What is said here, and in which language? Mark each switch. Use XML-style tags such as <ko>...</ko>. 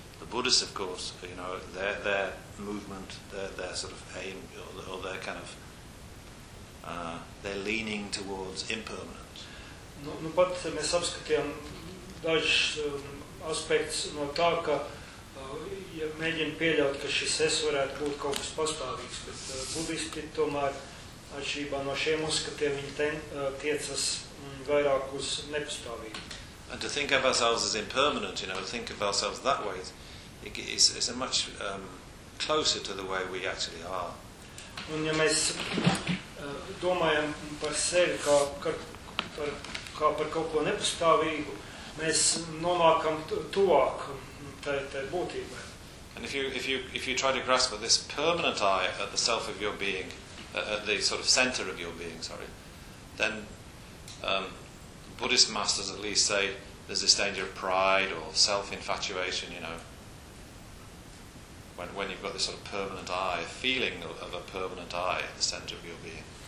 <en>The Buddhists, of course, you know, their movement, their sort of aim, or their kind of, their leaning towards impermanence.</en> <lv>Nu, pat mēs apskatījām dažus aspekts no tā, ka ja mēģina pieļaut, ka šis es varētu būt kaut kas pastāvīgs, bet budisti tomēr atšķībā no šiem uzskatiem viņi tiecas vairāk uz nepastāvību.</lv> <en>And to think of ourselves as impermanent, you know, to think of ourselves that way, it's a much closer to the way we actually are.</en> <lv>Un ja mēs domājam par sevi kā par kaut ko nepastāvīgu, mēs nonākam tuvāk tai būtībai.</lv> <en>And if you try to grasp at this permanent eye at the self of your being, at the sort of center of your being, sorry, then Buddhist masters at least say there's this danger of pride or self-infatuation, you know, when you've got this sort of permanent eye, feeling of a permanent eye at the center of your being.</en>